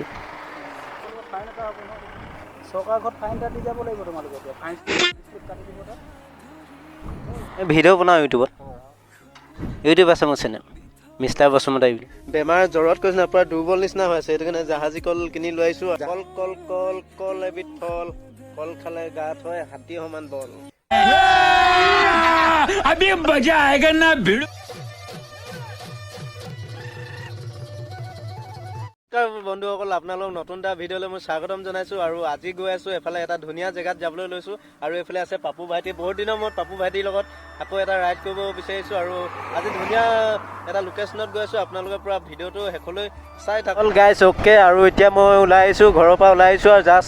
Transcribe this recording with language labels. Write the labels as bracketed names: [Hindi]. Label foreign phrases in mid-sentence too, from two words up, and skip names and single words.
[Assamese] ফাইন এটা হ'ব নহয় চৰকাৰ ঘৰত ফাইন এটা দি যাব লাগিব তোমালোকে এতিয়া ফাইন কাটি দিব তাত ভিডিঅ' বনাওঁ ইউটিউব আছে মোৰ চেনেল মিষ্টাৰ বসুমতাৰী বুলি বেমাৰ জ্বৰত কৈছে না পূৰা দুৰ্বল নিচিনা হৈ আছে সেইটো কাৰণে জাহাজী কল কিনি লৈ আহিছোঁ কল কল কল কল এবিধ ফল কল খালে গাত হয় হাতী সমান বল [Hindi] अभी मजा आएगा ना भिड़ [Assamese] বন্ধুসকল আপোনালোক নতুন এটা ভিডিঅ'লৈ মই স্বাগতম জনাইছোঁ আৰু আজি গৈ আছোঁ এফালে এটা ধুনীয়া জেগাত যাবলৈ লৈছোঁ আৰু এইফালে আছে পাপু ভাইটি বহুত দিনৰ মূৰত পাপু ভাইটিৰ লগত আকৌ এটা ৰাইড কৰিব বিচাৰিছোঁ আৰু আজি ধুনীয়া এটা লোকেশ্যনত গৈ আছোঁ আপোনালোকে পূৰা ভিডিঅ'টো শেষলৈ চাই থাকক [English] guys okay [Assamese] আৰু এতিয়া মই ওলাই আহিছোঁ ঘৰৰ পৰা ওলাই আহিছোঁ আৰু জাষ্ট